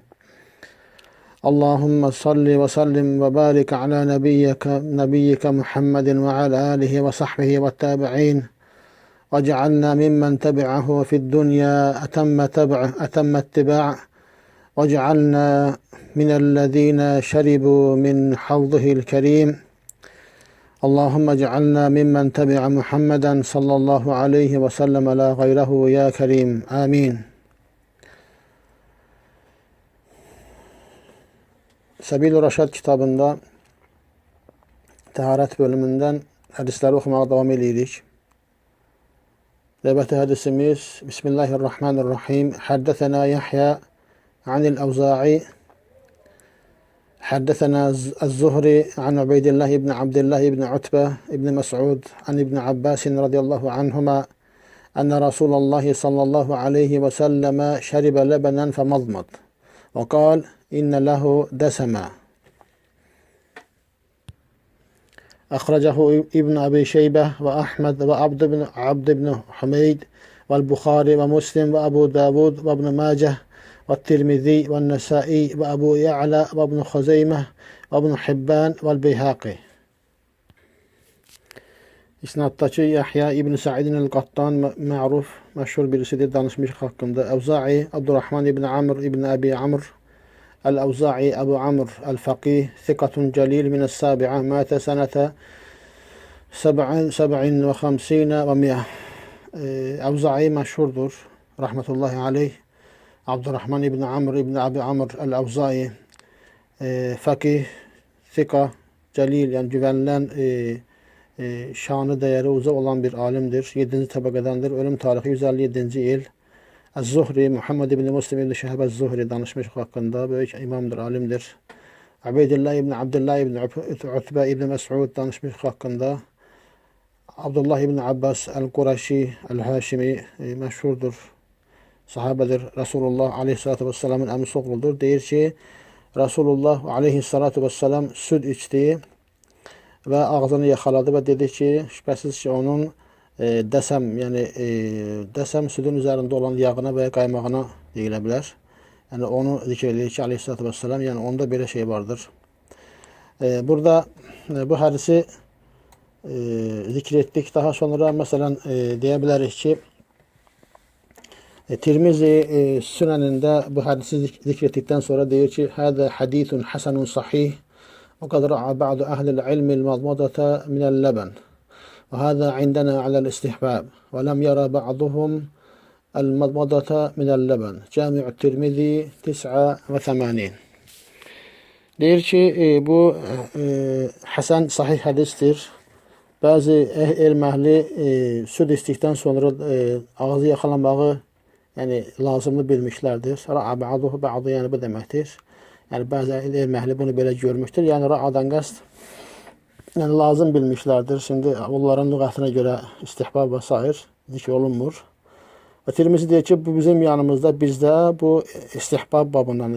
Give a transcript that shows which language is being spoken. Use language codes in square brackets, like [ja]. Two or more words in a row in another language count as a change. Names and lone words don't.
[ar] اللهم صل وسلم وبارك على نبيك محمد وعلى آله وصحبه والتابعين واجعلنا ممن تبعه في الدنيا أتم اتباع واجعلنا من الذين شربوا من حوضه الكريم. اللهم اجعلنا ممن تبع محمدا صلى الله عليه وسلم لا غيره يا كريم آمين. [az] Sabil-i Raşad kitabında taharet bölümünden hadisleri okumaya devam edirik. Növbəti hadisimiz Bismillahirrahmanirrahim. [ar] حدثنا يحيى عن الأوزاعي حدثنا الزهري عن عبيد الله بن عبد الله بن عتبة بن مسعود عن ابن عباس رضي الله عنهما أن رسول الله صلى الله عليه وسلم شرب لبنا فمضمض وقال إن له دسما. أخرجه ابن أبي شيبة وأحمد وعبد بن حميد والبخاري ومسلم وأبو داود وابن ماجه والترمذي والنسائي وأبو يعلى وابن خزيمة وابن حبان والبيهقي. [az] İsnattaki Yahya İbn Sa'idin el-Qattan ma'ruf, [tr] meşhur birisidir [az] danışmış hakkında. [ar] Evza'i Abdurrahman İbn Amr İbn Abi Amr الأوزاعي أبو عمرو الفقيه ثقة جليل من السابعة مات سنة 57 و100. [tr] Evza'i meşhurdur [ar] رحمة الله عليه. [tr] Abdurrahman İbn Amr İbn Abi Amr el-Evza'i [ar] فقيه ثقة جليل, [tr] yani güvenilen şanı değeri uzak olan bir alimdir. 7. tabakadandır. Ölüm tarihi 157. yıl. Az-Zuhri, Muhammed ibn Muslim ibn Şehab Az-Zuhri [az] danışmış hakkında [tr] büyük imamdır, alimdir. [az] Ubeydillah ibn Abdullah ibn Utbe ibn Mes'ud danışmış hakkında. [tr] Abdullah ibn Abbas el-Quraşi el-Haşimi meşhurdur, sahabedir. [az] Resulullah aleyhissalatu vesselamın emrisi oğludur. Deyir ki Resulullah [ar] عليه الصلاة والسلام [az] süd içti ve ağzını yakaladı ve dedi ki şüphesiz ki onun desem, yani desem südün üzerinde olan yağına veya qaymağına deyilə bilər. Yani onu zikr edir ki [ar] عليه الصلاة والسلام, [az] yani onda belə şey vardır. [tr] Burada bu hadisi zikr ettik. [az] Daha sonra mesela deyə bilərik ki Tirmizi Süneninde bu hadisi [tr] zikr ettikten sonra [az] deyir ki [ar] هذا حديث حسن صحيح وقد رأى بعض أهل العلم المضمضة من اللبن. وهذا عندنا على الاستحباب ولم يرى بعضهم المضمضة من اللبن. Cami' Tirmizi 89. [az] Deyir ki bu hasan sahih hadistir. Bazı elm əhli süd içdikdən sonra ağzı yaxalamağı yani lazımlı bilmişlərdir. [ar] رأى بعضه بعض, [az] yani bu deməkdir. Yani bazı elm əhli bunu belə görmüşdür. Yani ra'adan qəsd yani lazım bilmişlerdir. [tr] Şimdi onların lügatına göre istihbab ve sair zikr olunmur. [az] Ve Tirmizi deyir ki bu bizim yanımızda, bizde bu istihbab babındandır.